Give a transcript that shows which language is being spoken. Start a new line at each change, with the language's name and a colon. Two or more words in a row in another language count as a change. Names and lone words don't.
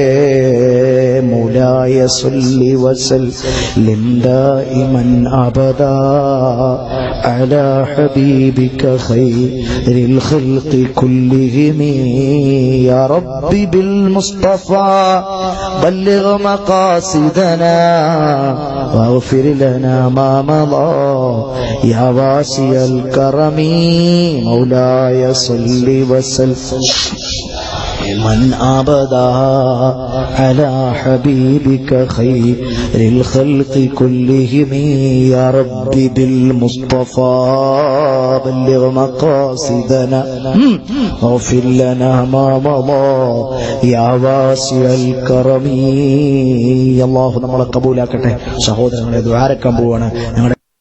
Arabic: مولاي صل وسلم دائما أبدا على حبيبك خير الخلق كلهم يا ربي بالمصطفى بلغ مقاصدنا واغفر لنا ما مضى يا واسع الكرم. مولاي صل وسلم من أبدا على حبيبك خير الخلق كلهم يا ربي بالمصطفى بلغ مقاصدنا واغفر لنا ما مضى يا واسع الكرم.
Malayalam: അല്ലാഹു നമ്മളെ കബൂലാക്കട്ടെ. സഹോദരങ്ങളെ, ദുആ അരക്കാൻ പോവാണ്.